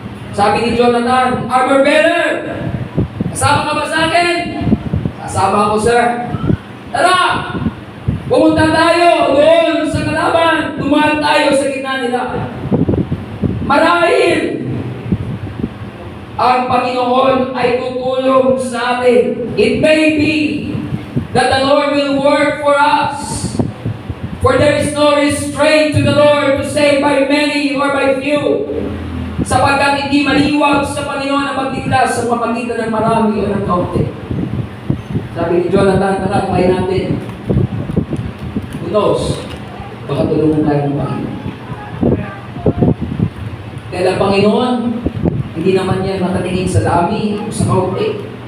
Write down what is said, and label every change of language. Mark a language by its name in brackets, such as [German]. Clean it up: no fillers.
[Filipino] Sabi ni Jonathan, armor bearer, kasama ka ba sa akin? Kasama ako, sir. Tara! Pumunta tayo doon sa kalaban. Dumaan tayo sa gitna nila. Marahil ang Panginoon ay tutulong sa atin. [English] It may be that the Lord will work for us. For there is no restraint to the Lord to save by many or by few. [Filipino] Sapagkat hindi maliwag sa Panginoon ang magdiklas sa pamagitan ng marami o ng kaunti. Sabi ni Jonathan, tara, kaya natin. [English] Who knows? [Filipino] Baka tulungan tayo ng Panginoon. Dahil ang Panginoon, hindi naman yan matatingin sa dami o sa kaunti.